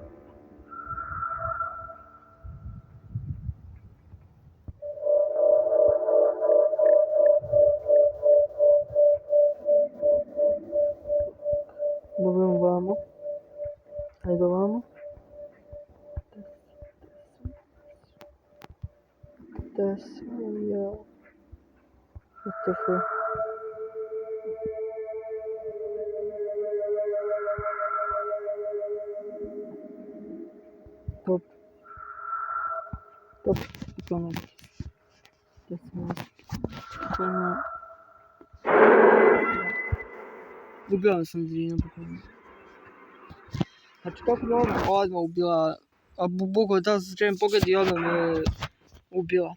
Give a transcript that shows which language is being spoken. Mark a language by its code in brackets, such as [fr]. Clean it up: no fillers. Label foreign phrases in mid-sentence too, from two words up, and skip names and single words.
[bs] Dobro, vamo. Ajde vamo. Gdje sam ja? [en] What the fuck? Top. [bs] Bukvalno. Gdje sam ja? Bukvalno. Ubila sam Zrina, bukvalno. Znači kako me odmah ubila, a bukvalno da se želim pogledati i odmah me ubila.